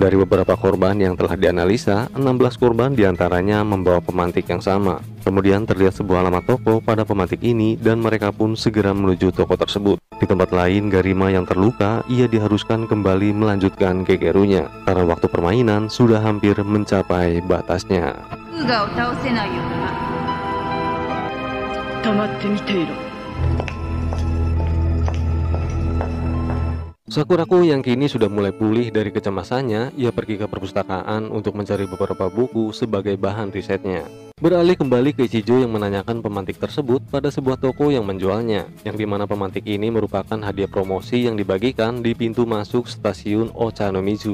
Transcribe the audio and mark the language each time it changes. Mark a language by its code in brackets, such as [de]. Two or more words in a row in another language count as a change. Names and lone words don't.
[id] Dari beberapa korban yang telah dianalisa, 16 korban diantaranya membawa pemantik yang sama. Kemudian terlihat sebuah alamat toko pada pemantik ini dan mereka pun segera menuju toko tersebut. Di tempat lain, Garima yang terluka, ia diharuskan kembali melanjutkan kegerunya karena waktu permainan sudah hampir mencapai batasnya. [ja] 黙って見ていろ。 [id] Sakuraku yang kini sudah mulai pulih dari kecemasannya, ia pergi ke perpustakaan untuk mencari beberapa buku sebagai bahan risetnya. Beralih kembali ke Ichijo yang menanyakan pemantik tersebut pada sebuah toko yang menjualnya, yang dimana pemantik ini merupakan hadiah promosi yang dibagikan di pintu masuk stasiun Ochanomizu.